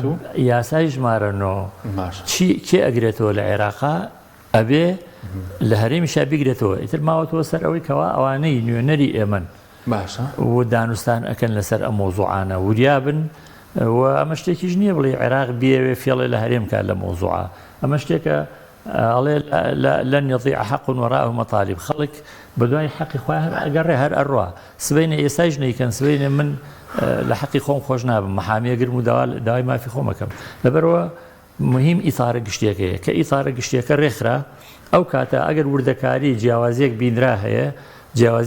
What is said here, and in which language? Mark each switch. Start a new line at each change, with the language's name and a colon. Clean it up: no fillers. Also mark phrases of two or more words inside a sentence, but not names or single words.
Central Kurdish: یاسای ژمارە 9 کێ ئەگرێتەوە لە عێراقا ئەبێ لە هەرێمیشا بگرێتەوە ئیتر ماوەتەوە سەر ئەوەی کەوا ئەوانەی نوێنەری ئێمن باشە و دانوستان ئەکەن لەسەر ئەم مۆزوعانە وریابن و ئەمە شتێکیش نییە بڵێ عێراق بێوێ فێڵێ لە هەرێم کات لە مۆزوعە ئەمە شتێکە ئەڵێ
Arabic: لەن یضیع حق وراءه مطالب
Central Kurdish: خەڵک بە دوای حەقی خۆیان ئەگەڕێ هەر ئەڕوا سبەینە ئێستاش نەیکەن سبەینە من لە حەقی خۆم خۆش نابم مەحامیە گرم و داوای مافی خۆمەکەم لەبەرەوە مهم ئیثارە گشتیەکەیە کە ئیثارە گشتیەکە ڕێکخرا ئەو کاتە ئەگەر وردەکاری جیاوازیەک بینرا هەیە جیاوازی